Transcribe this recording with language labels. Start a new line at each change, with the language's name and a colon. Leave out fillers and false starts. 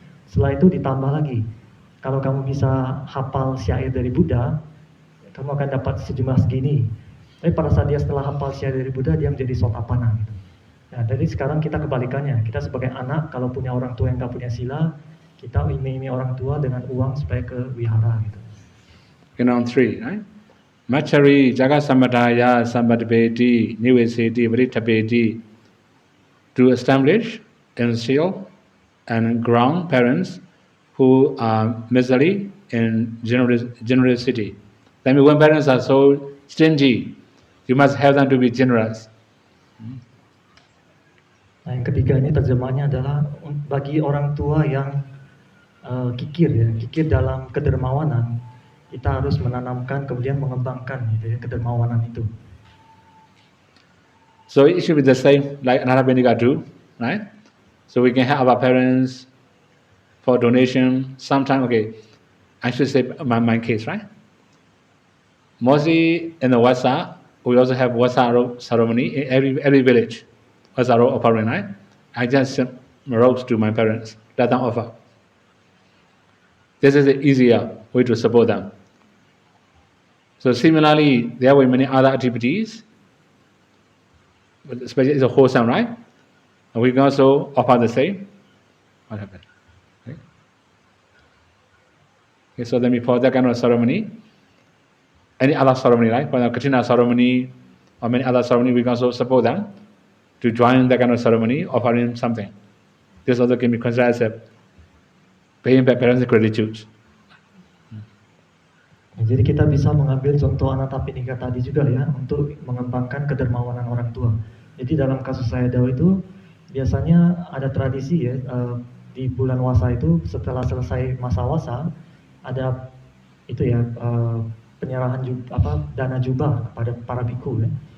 Indonesian: Setelah itu ditambah lagi. Kalau kamu bisa hafal syair dari Buddha, kamu akan dapat sejumlah segini. Tapi pada saat dia setelah hafal syair dari Buddha, dia menjadi Sotapanna gitu. Nah, jadi sekarang kita kebalikannya. Kita sebagai anak, kalau punya orang tua yang tak punya sila, kita iming-iming orang tua dengan uang supaya ke wihara gitu.
English: Canon 3, right?
Pali: Machari, Jaga Samadaya, Sambadvedi, Nivesedi, Vritabedi,
English: to establish, instill, and ground parents who are miserly and generosity. That means when parents are so stingy, you must help them to be generous. Nah, yang ketiga ini terjemahnya adalah bagi orang tua yang kikir ya, kikir dalam kedermawanan, kita harus menanamkan kemudian mengembangkan gitu ya kedermawanan itu. So it should be the same like Anarabindika do, right? So we can help our parents for donation. Sometimes, okay, I should say my case, right? Mostly in the Wasa, we also have Wasa ceremony in every village. Wasa offering, right? I just send robes to my parents, let them offer. This is the easier way to support them. So similarly, there were many other activities, but especially it's a wholesome, right? And we can also offer the same. What happened? Okay, so then before that kind of ceremony, any other ceremony, right? For the Katrina ceremony or many other ceremony, we can also support them to join that kind of ceremony, offering something. This also can be considered as a paying back parents' gratitude.
Indonesian: Jadi kita bisa mengambil contoh Anatapinika tadi juga ya untuk mengembangkan kedermawanan orang tua. Jadi dalam kasus saya Dao itu biasanya ada tradisi ya di bulan Wasa itu setelah selesai masa Wasa ada itu ya penyerahan dana jubah kepada para biku ya.